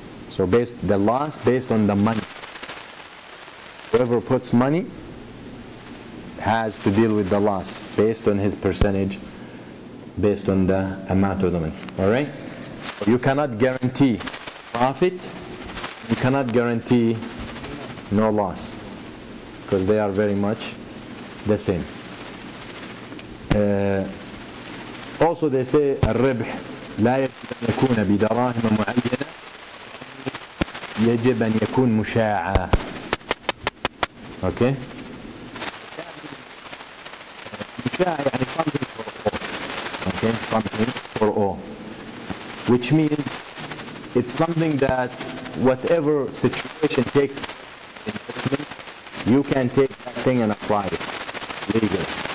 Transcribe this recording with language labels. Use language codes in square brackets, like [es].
[en] So the loss based on the money. Whoever puts money has to deal with the loss based on his percentage, based on the amount of the money. Alright? So you cannot guarantee profit, you cannot guarantee no loss, because they are very much the same. Also they say [ar] الربح لا يجب أن يكون بدراهم معينة، يجب أن يكون مشاعة. [en] Okay? [ar] مشاعة يعني [en] something for all. Okay? Something for all. Which means it's something that whatever situation takes investment, you can take that thing and apply it legally.